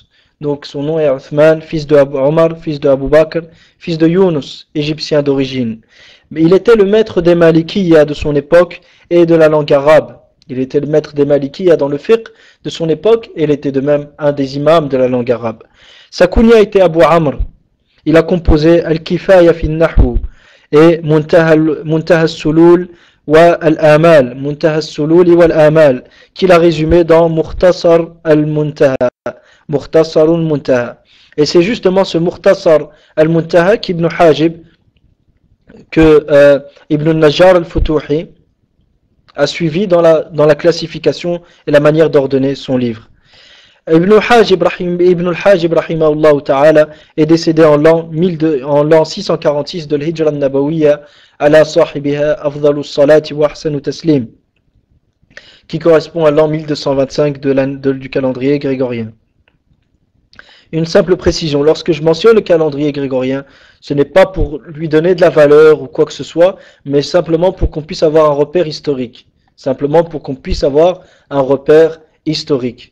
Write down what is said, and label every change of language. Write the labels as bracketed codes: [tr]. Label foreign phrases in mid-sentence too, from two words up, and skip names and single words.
[fr] Donc son nom est Uthman, fils de Omar, fils de Abu Bakr, fils de Yunus, égyptien d'origine. Mais il était le maître des Malikiya de son époque et de la langue arabe. Il était le maître des Malikiya dans le fiqh de son époque et il était de même un des imams de la langue arabe. Sa kunya était Abu Amr. Il a composé Al-Kifaya fi al-Nahw et Muntaha al-Sulul wa al-Amal, Muntaha al-Sulul wa al-Amal, qu'il a résumé dans Mukhtasar al-Muntaha. Mukhtasar al-Muntaha. Et c'est justement ce Mukhtasar al-Muntaha qu'Ibn Hajib, que Ibn al-Najjar al-Futuhi a suivi dans la classification et la manière d'ordonner son livre. Ibn al-Hajib [ar] رحمه الله تعالى [fr] est décédé en l'an 646 de l' [ar] هجرة النبوية على صاحبها أفضل الصلاة وأحسن تسليم, [fr] qui correspond à l'an 1225 du calendrier grégorien. Une simple précision, lorsque je mentionne le calendrier grégorien, ce n'est pas pour lui donner de la valeur ou quoi que ce soit, mais simplement pour qu'on puisse avoir un repère historique. Simplement pour qu'on puisse avoir un repère historique.